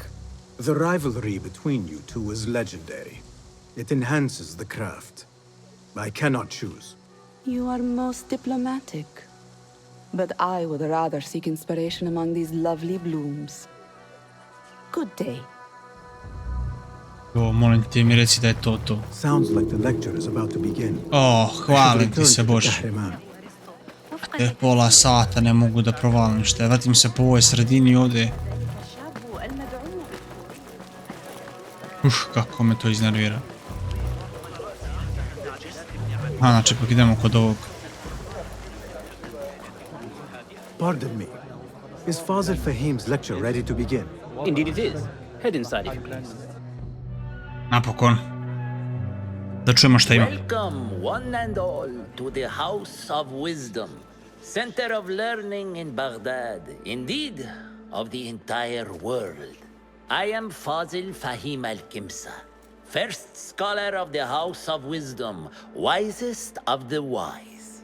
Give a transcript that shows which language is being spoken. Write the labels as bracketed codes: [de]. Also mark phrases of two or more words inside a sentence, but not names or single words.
[en] The rivalry between you two is legendary. It enhances the craft. I cannot choose. You are most diplomatic. But I would rather seek inspiration among these lovely blooms. Good day. [sr] O, molim te mi reci da je to to. [en] Sounds like the lecture is about to begin. [sr] Hvalim ti se Bože. Pola sata ne mogu da provalim šta. Vratim se po ovoj sredini ovdje. Kako me to iznervira. Znači, pak idemo kod ovog. [en] Pardon me. Is Fazil Fahim's lecture ready to begin? Indeed it is. Head inside if you please. [sr] Napokon. Da čujemo šta ima. [en] Welcome, one and all, to the House of Wisdom, center of learning in Baghdad, indeed, of the entire world. I am Fazil Fahim al-Kimsa, first scholar of the House of Wisdom, wisest of the wise.